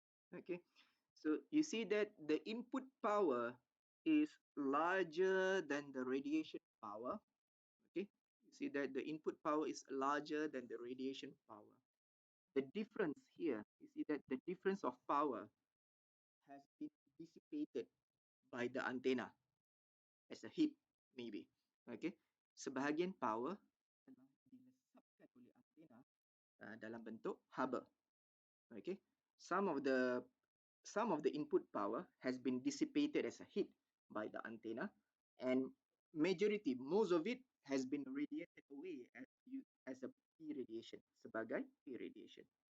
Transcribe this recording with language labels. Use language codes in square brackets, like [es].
[en] Okay, so you see that the input power is larger than the radiation power. Okay, you see that the input power is larger than the radiation power. The difference here, you see that the difference of power has been dissipated by the antenna as a heat, maybe. [ms] Okay, sebahagian power telah dilesapkan oleh antena dalam bentuk haba. [en] Okay, some of the input power has been dissipated as a heat by the antenna, and most of it has been radiated away as a P radiation, [ms] sebagai P radiation.